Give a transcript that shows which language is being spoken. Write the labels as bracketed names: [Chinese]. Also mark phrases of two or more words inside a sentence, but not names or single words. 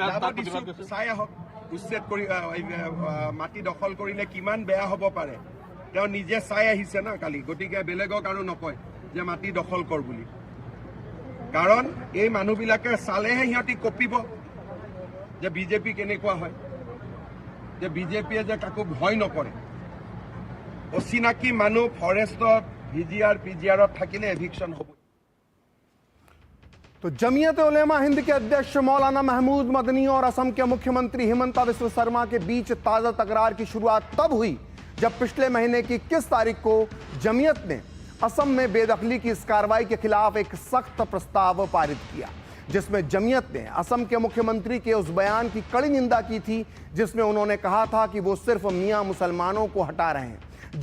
[Assamese] চাই আহক উচ্ছেদ কৰি মাটি দখল কৰিলে কিমান বেয়া হ'ব পাৰে তেওঁ নিজে চাই আহিছে না কালি গতিকে বেলেগক আৰু নকয় যে মাটি দখল কৰ বুলি কাৰণ এই মানুহবিলাকে চালেহে সিহঁতি কঁপিব যে বিজেপি কেনেকুৱা হয় যে বিজেপিয়ে যে কাকো ভয় নকৰে অচিনাকি মানুহ ফৰেষ্টত ভিজিআৰ পিজিআৰত থাকিলে এভিকশ্যন হ'ব [Hindi] तो जमीयत उलेमा हिंद के अध्यक्ष मौलाना महमूद मदनी और असम के मुख्यमंत्री हिमंता बिस्वा शर्मा के बीच ताजा तकरार की शुरुआत तब हुई जब पिछले महीने की 21 तारीख को जमीयत ने असम में बेदखली की इस कार्रवाई के खिलाफ एक सख्त प्रस्ताव पारित किया जिसमें जमीयत ने असम के मुख्यमंत्री के उस बयान की कड़ी निंदा की थी जिसमें उन्होंने कहा था कि वो सिर्फ मियां मुसलमानों को हटा रहे हैं।